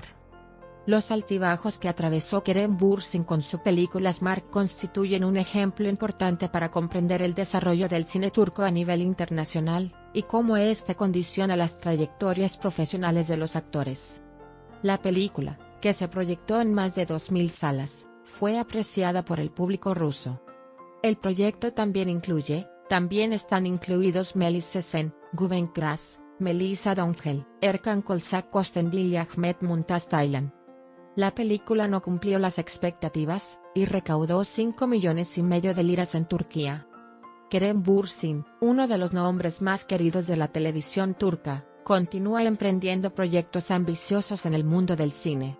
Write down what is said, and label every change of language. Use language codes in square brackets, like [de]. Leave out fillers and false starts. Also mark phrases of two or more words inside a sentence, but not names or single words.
[es] Los altibajos que atravesó Kerem Bürsin con su película Smart constituyen un ejemplo importante para comprender el desarrollo del cine turco a nivel internacional, y cómo este condiciona las trayectorias profesionales de los actores. La película, que se proyectó en más de 2000 salas, fue apreciada por el público ruso. El proyecto también están incluidos Melis Sezen, Güven Kras, Melisa Dongel, Erkan Kolsak Kostendil y Ahmet Mumtaz Taylan. La película no cumplió las expectativas, y recaudó 5,5 millones de liras en Turquía. Kerem Bürsin, uno de los nombres más queridos de la televisión turca, continúa emprendiendo proyectos ambiciosos en el mundo del cine.